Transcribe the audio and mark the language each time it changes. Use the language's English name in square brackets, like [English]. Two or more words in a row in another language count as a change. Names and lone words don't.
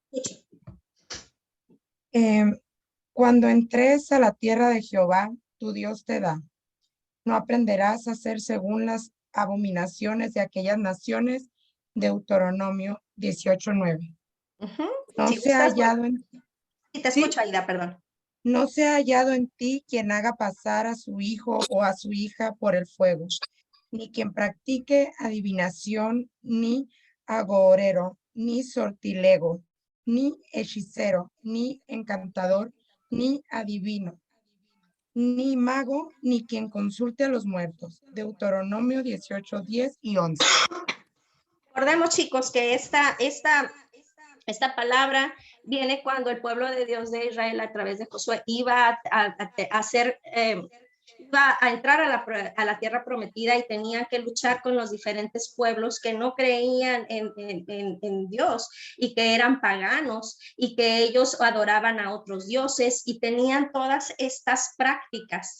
[Spanish] Cuando entres a la tierra de Jehová, tu Dios te da, no aprenderás a hacer según las abominaciones de aquellas naciones. Deuteronomio 18:9. No si se ha hallado en te escucho, Aida, perdón. No se ha hallado en ti quien haga pasar a su hijo o a su hija por el fuego, ni quien practique adivinación, ni agorero, ni sortilego, ni hechicero, ni encantador, ni adivino, ni mago, ni quien consulte a los muertos. Deuteronomio 18:10 y 11. Recordemos, chicos, que esta palabra viene cuando el pueblo de Dios de Israel a través de Josué iba iba a entrar a la tierra prometida y tenían que luchar con los diferentes pueblos que no creían en Dios y que eran paganos y que ellos adoraban a otros dioses y tenían todas estas prácticas.